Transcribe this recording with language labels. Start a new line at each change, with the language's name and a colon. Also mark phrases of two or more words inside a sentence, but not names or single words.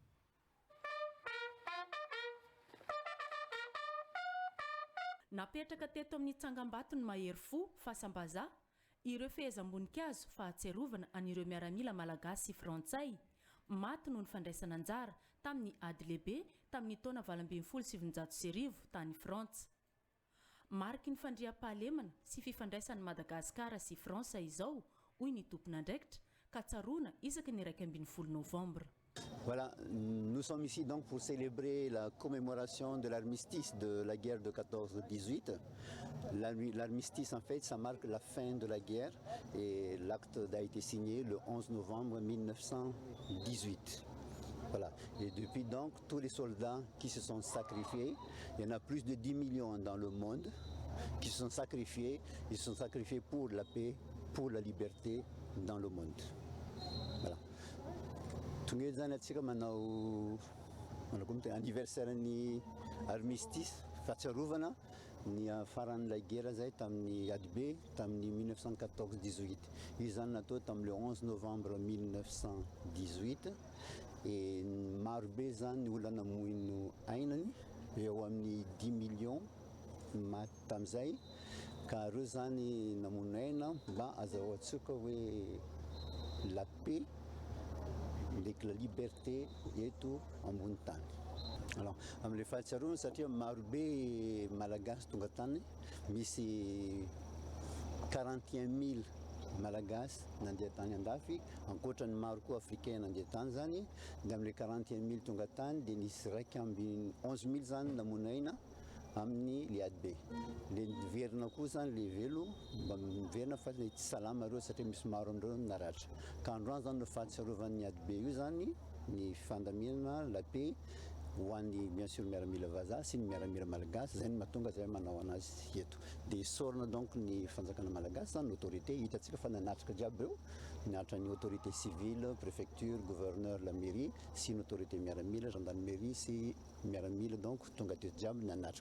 Malagasy: Napetraka teto amin'ny tsangam-bato ny mahery fo fahasambazaha ireo fehezam-boninkazo fahatsiarovana an'ireo miaramila malagasy sy frantsay maty noho ny fandraisana anjara tamin'ny ady lehibe tamin'ny taona 1970 tany Frantsa. Mariky ny fandriam-pahalemana sy fifandraisan'ny Madagasikara sy Fransa izao hoy ny tompon'andraikitra ka tsaroana isaky ny 12 Novembre.
French: Voilà, nous sommes ici donc pour célébrer la commémoration de l'armistice de la guerre de 14-18. L'armistice, en fait, ça marque la fin de la guerre et l'acte a été signé le 11 novembre 1918. Voilà. Et depuis donc, tous les soldats qui se sont sacrifiés, il y en a plus de 10 millions dans le monde qui se sont sacrifiés. Ils se sont sacrifiés pour la paix, pour la liberté dans le monde. Voilà.
Malagasy: Tonga zany atsika manao anniversaire ny armistice fahatsiarovana ny faran'ilay guerre zay tamin'ny ADB tamin'ny 1914-18. Io zany natao tamin'ny 11 novembre 1918 et marobe zany olona namoino ainany eo amin'ny 10 millions maty tamin'izay ka reo zany namono aina mba azahoantsika hoe
French: la paix avec la liberté
Malagasy: eto ambony tany. Alors amin'ilay fahatsiarovana satria marobe malagasy tonga tany, misy 41 000 malagasy nandeha tany andafy, ankoatran'ny maro koa africain nandeha tany zany, dia amin'ilay 41 000 tonga tany dia nisy raiky amby 11 000 zany namono aina amin'ny le ADB. Le niverina koa zany le velo mba miverina fa tsy salama reo satria misy maro amindreo naratra. Ka androany zany no fahatsiarovan'ny ADB io zany ny fandaminana
French: la paix
Malagasy: ho an'ny
French: bien sûr
Malagasy: miaramila vazaha sy ny miaramila malagasy, zay no mahatonga zay manao anazy eto. Dia isorana donc ny fanjakana malagasy zany l'autorité hitantsika fa nanatrika jiaby reo, niatra ny
French: autorité civile,
Malagasy: préfecture, gouverneur,
French: la mairie
Malagasy: sy ny autorité miaramila, gendarmerie sy miaramila donc tonga teto jiaby nanatrika.